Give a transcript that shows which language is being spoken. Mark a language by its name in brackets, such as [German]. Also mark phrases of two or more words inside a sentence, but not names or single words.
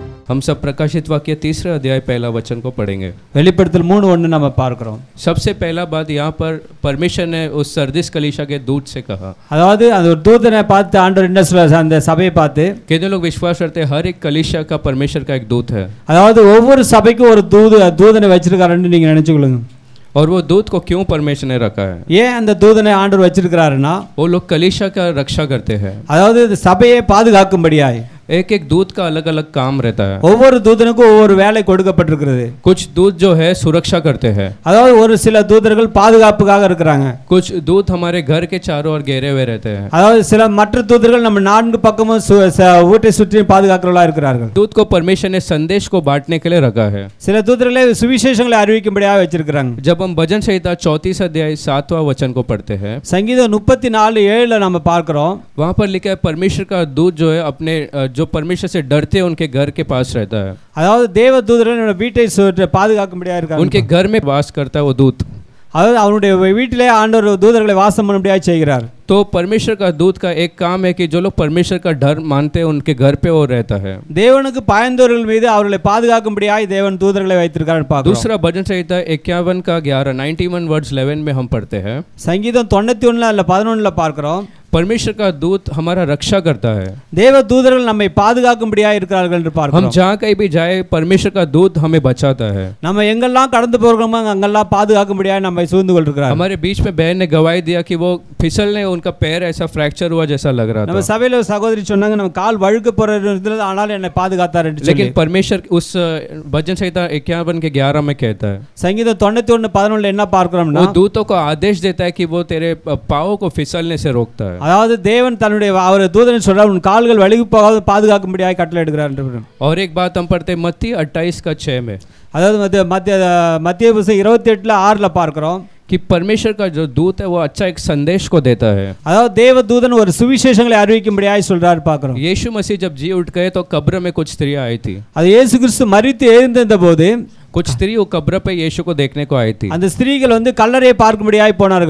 [Hindi] हम सब प्रकाशित वाक्य 3 अध्याय पहला वचन को पढ़ेंगे। [Tamil] வெளிப்படுத்தல் 3:1 நம்ம பார்க்கிறோம். [Hindi] सबसे पहला बात यहाँ पर परमेश्वर ने उस सरदिस कलीसिया के दूत से कहा, [Tamil] அதாவது அந்த ஒரு தூதனை பார்த்து ஆண்டவர் என்ன சொல்றாரு அந்த சபையை பார்த்து, [Hindi] कितने लोग विश्वास करते हैं हर एक कलीसिया का परमेश्वर का एक दूत है, [Tamil] அதாவது ஒவ்வொரு சபைக்கும் ஒரு தூதனை வச்சிருக்காருன்னு நீங்க நினைச்சுக்கொள்ளுங்க. [Hindi] और वो दूत को क्यों परमेश्वर ने रखा है? [Tamil] ஏன் அந்த தூதனை ஆண்டவர் வச்சிருக்காருன்னா, [Hindi] वो लोग कलीसिया का रक्षा करते हैं, [Tamil] அதாவது சபையை பாதுகாக்கும்படியாய் [Hindi] एक एक दूत का अलग अलग काम रहता है। [Tamil] ஒவ்வொரு தூதனுக்கும் ஒவ்வொரு வேலை கொடுக்கப்பட்டிருக்கிறது. [Hindi] कुछ दूत जो है सुरक्षा करते हैं, [Tamil] அதாவது ஒரு சில தூதர்கள் பாதுகாப்புக்காக இருக்கிறாங்க. [Hindi] कुछ दूत हमारे घर के चारों ओर घेरे हुए रहते हैं, [Tamil] அதாவது சில மற்ற தூதர்கள் நம்ம நான்கு பக்கமும் வீட்டை சுற்றி பாதுகாக்கிறவர்களா இருக்கிறார்கள். [Hindi] दूत को परमेश्वर ने संदेश को बांटने के लिए रखा है। [Tamil] சில தூதர்களை சுவிசேஷங்களை அறிவிக்கும்படியாக வச்சிருக்காங்க. [Hindi] जब हम भजन संहिता 34 अध्याय 7वां वचन को पढ़ते हैं, [Tamil] சங்கீதம் 34:7 நம்ம பார்க்கிறோம், [Hindi] वहां पर लिखा है परमेश्वर का दूत जो है अपने जो परमेश्वर से डरते हैं उनके घर के पास रहता है, [Tamil] அதாவது தேவ தூதர்கள் வீட்டை பாதுகாக்கும்படியாக இருக்காங்க. [Hindi] उनके घर में वास करता है वो दूत, [Tamil] அதாவது அவருடைய வீட்டிலே ஆண்டவர் தூதர்களை வாசம் பண்ணும்படியாக செய்கிறார். [Hindi] तो परमेश्वर का दूत का एक काम है कि जो लोग परमेश्वर का डर मानते हैं उनके घर पे वो रहता है। [Tamil] தேவனுக்கு பயந்தவர்கள் மீது அவர்களை பாதுகாக்கும்படியாக தேவன் தூதர்களை வைத்திருக்கார் பார்க்கிறோம். [Hindi] दूसरा भजन संहिता 51 का 11 91 वर्ड्स 11 में हम पढ़ते हैं, [Tamil] சங்கீதம் 91:11 பார்க்கிறோம், [Hindi] परमेश्वर का दूत हमारा रक्षा करता है, [Tamil] தேவ தூதர்கள் நம்மை பாதுகாக்கும்படியாக இருக்கிறார்கள் என்று பார்க்கிறோம். [Hindi] हम जहाँ कहीं भी जाए परमेश्वर का दूत हमें बचाता है। [Tamil] நம்ம எங்கெல்லாம் கடந்து போகிறோமோ அங்கெல்லாம் பாதுகாக்கும்படியாக நம்மை சூழ்ந்து கொண்டிருக்கிறார். [Hindi] हमारे बीच में बहन ने गवाही दिया कि वो फिसलने उनका पैर ऐसा फ्रैक्चर हुआ जैसा लग रहा [Tamil] நம்ம [Hindi] था, [Tamil] சபையில சகோதரி சொன்னாங்க நம்ம கால் வழுக்க போறது ஆனால் என்னை பாதுகாத்தார் என்று சொல்லி. [Hindi] लेकिन परमेश्वर उस भजन संहिता 51 के 11 में कहता है, [Tamil] சங்கீதம் 91:11 என்ன பார்க்கிறோம்னா, [Hindi] वो दूतों को आदेश देता है कि वो तेरे पाँव को फिसलने से रोकता है। [Tamil] அதாவது தேவன் தன்னுடைய அவர் தூதனை சொல்றார் உன் கால்கள் வழுகி போகாத பாதுகாக்கும்படியாக கட்டளை எடுக்கிறார் என்று. [Hindi] और एक बात हम पढ़ते हैं मत्ती 28:6 में, [Tamil] அதாவது மத்திய புஸ்தகம் 28:6 பார்க்கிறோம் [Hindi] कि परमेश्वर का जो दूत है वो अच्छा एक संदेश को देता है। [Tamil] அதாவது தேவ தூதன் ஒரு சுவிசேஷங்களை அறிவிக்கும்படியாக சொல்றார் பார்க்கிறோம். [Hindi] यीशु मसीह जब जी उठ गए तो कब्र में कुछ स्त्रियां आई थी, [Tamil] அது இயேசு கிறிஸ்து மரித்து எழுந்திருந்த போது [Hindi] कुछ स्त्री वो कब्र पे यीशु को देखने को आई थी। [Tamil] அந்த ஸ்திரீகள் கல்லறையை பார்க்கும்படியாக போனார்கள்.